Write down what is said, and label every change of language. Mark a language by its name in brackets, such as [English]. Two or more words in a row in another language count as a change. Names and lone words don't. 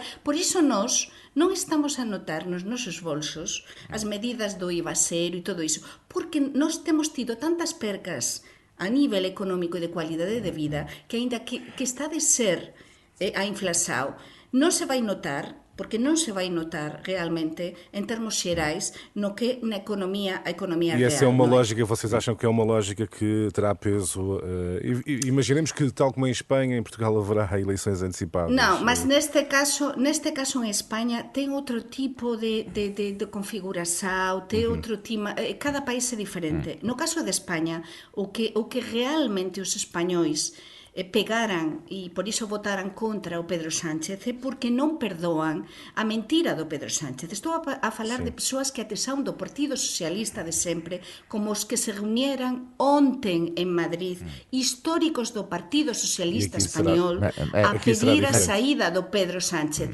[Galician] Por iso nós non estamos a notar nos nosos bolsos as medidas do IVA cero e todo iso, porque nós temos tido tantas percas a nivel económico e de cualidade de vida que aínda que está de ser a inflación, non se vai notar, porque non se vai notar realmente em termos xerais no que na economia, a economia real. [Portuguese] E essa é uma lógica, vocês acham que é uma lógica que terá peso? Imaginemos que, tal como em Espanha, em Portugal haverá eleições antecipadas. Não, mas neste caso em Espanha tem outro tipo de configuração, tem outro tipo, cada país é diferente. [Galician] No caso de Espanha, o que realmente os espanhóis pegaran e por iso votaran contra o Pedro Sánchez é porque non perdoan a mentira do Pedro Sánchez. Estou a falar de persoas que atesaron do Partido Socialista de sempre, como os que se reunieran ontem en Madrid, históricos do Partido Socialista Español, a pedir a saída do Pedro Sánchez.